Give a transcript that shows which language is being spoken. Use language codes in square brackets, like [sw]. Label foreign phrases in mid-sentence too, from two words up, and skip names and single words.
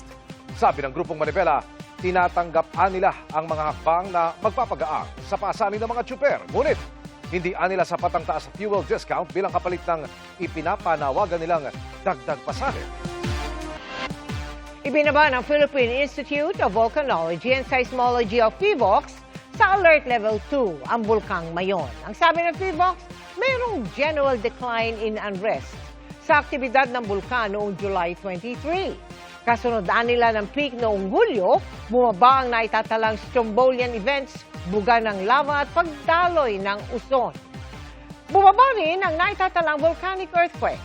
[tl] Sabi ng Grupong Manibela, tinatanggap nila ang mga hakbang na magpapagaang sa pasanin ng mga tsuper. Ngunit, hindi nila sapat ang taas sa [en] fuel discount [tl] bilang kapalit ng ipinapanawagan nilang dagdag pasanin. Ibinaba ng Philippine Institute of Volcanology and Seismology of PHIVOLCS sa Alert Level 2 ang Bulkang Mayon. Ang sabi ng PHIVOLCS, mayroong [en] general decline in unrest [tl] sa aktibidad ng bulkan noong July 23. Kasunod nila ng peak noong Hulyo, bumaba ang naitatalang [en] Strombolian events, [tl] buga ng lava at pagdaloy ng uson. Bumaba rin ang naitatalang [en] volcanic earthquake.